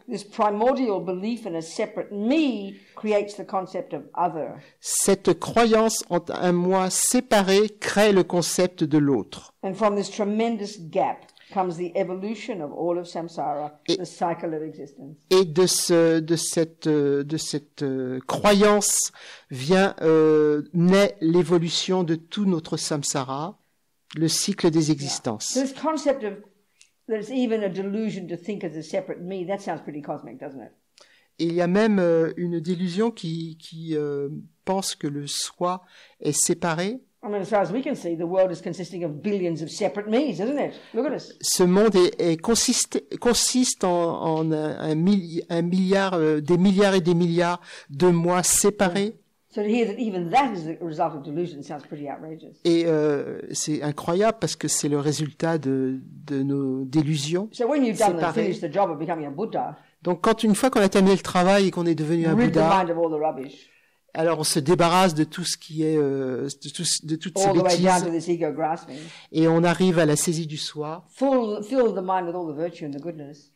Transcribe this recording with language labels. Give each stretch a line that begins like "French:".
English: this primordial belief in a separate me creates the concept of other.
French: cette croyance en un moi séparé crée le concept de l'autre.
English: And from this tremendous gap comes the evolution of all of samsara, the cycle of existence.
French: Et de cette croyance naît l'évolution de tout notre samsara, le cycle des existences.
English: So this concept of that it's even a delusion to think as a separate me, that sounds pretty cosmic, doesn't it?
French: Et il y a même une délusion qui pense que le soi est séparé.
English: I mean, as far as we can see, the world is consisting of billions of separate me's, isn't it? Look at us.
French: Ce monde consiste en un milliard, des milliards et des milliards de moi séparés.
English: So to hear that even that is the result of delusion sounds pretty outrageous.
French: Et c'est incroyable parce que c'est le résultat de nos délusions.
English: So when you've done and
French: séparées.
English: finished the job of becoming a Buddha,
French: Donc une fois qu'on a terminé le travail et qu'on est devenu un
English: rid the
French: Bouddha,
English: mind of all the rubbish,
French: alors on se débarrasse de tout ce qui est de toutes ces
English: all the way down to
French: bêtises
English: this ego grasping.
French: et on arrive à la saisie du soi
English: Fill the mind with all the virtue and the goodness.